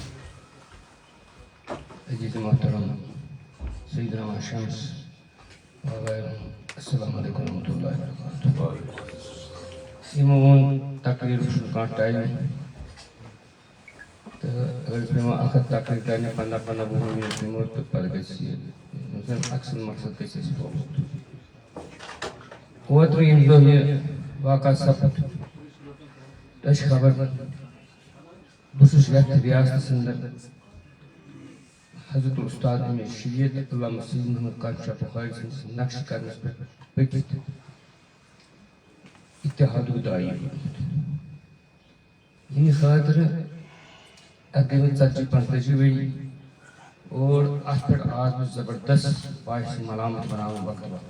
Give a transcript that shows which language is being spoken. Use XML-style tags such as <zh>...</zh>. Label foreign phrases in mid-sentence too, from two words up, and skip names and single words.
<ks>عزیز محترم سیدنا شمس وغیرہ السلام علیکم ورحمۃ اللہ وبرکاتہ یمون</ks> <ur>تقریر کا ٹائم تو اگر اخذ تقریر کرنے</ur> <ks>15-15 منٹ تو پتہ گژھِ اکثر مقصد گژھِ اَسہِ فوت اوترٕ ییٚمہِ دۄہ یہِ واقعہ سپُد تۄہہِ چھِ خبر بہٕ چھُس یتھ ریاستس اندر حضرت استاد امیر شریعت علامہ سید محمد قادر شاہ بخاری سٕنٛدِس نقشہِ قدمس پٮ۪ٹھ پٔکِتھ اتحادُک داعی بنیومُت ییٚمہِ خٲطرٕ اتھ گٔے وۄنۍ 40-45 ؤری اور اتھ پٮ۪ٹھ آس بہٕ زبردست باعث ملامت بناوُن وقت</ks>